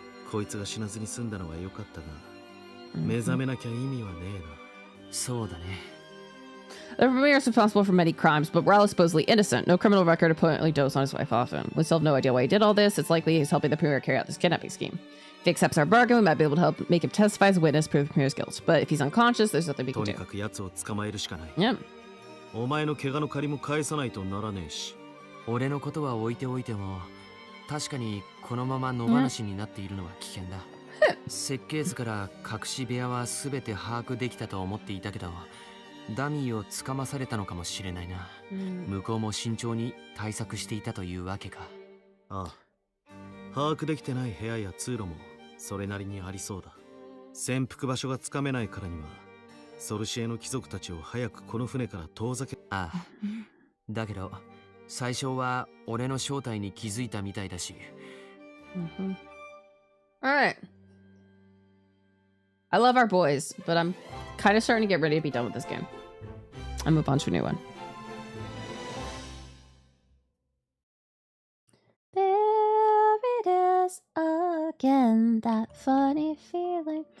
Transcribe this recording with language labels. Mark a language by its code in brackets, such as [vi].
[ja] こいつが死なずに済んだのは良かったが、目覚めなきゃ意味はねえな。そうだね。 [en] The premier is responsible for many crimes, but Rao is supposedly innocent. No criminal record, apparently dotes on his wife often. We still have no idea why he did all this. It's likely he's helping the premier carry out this kidnapping scheme. If he accepts our bargain, we might be able to help make him testify as a witness, prove the premier's guilt. But if he's unconscious, there's nothing we can do. [ja] とにかく奴を捕まえるしかない。 [en] Yep. [ja] お前の怪我の借りも返さないとならねえし。俺のことは置いておいても、確かにこのまま野放しになっているのは危険だ。設計図から隠し部屋は全て把握できたと思っていたけど、ダミーをつかまされたのかもしれないな。向こうも慎重に対策していたというわけか。ああ。把握できてない部屋や通路もそれなりにありそうだ。潜伏場所がつかめないからには、ソルシエの貴族たちを早くこの船から遠ざけ。ああ。だけど、最初は俺の正体に気づいたみたいだし。 [en] Alright. I love our boys, but I'm kind of starting to get ready to be done with this game. And move on to a new one. There it is again, that funny feeling.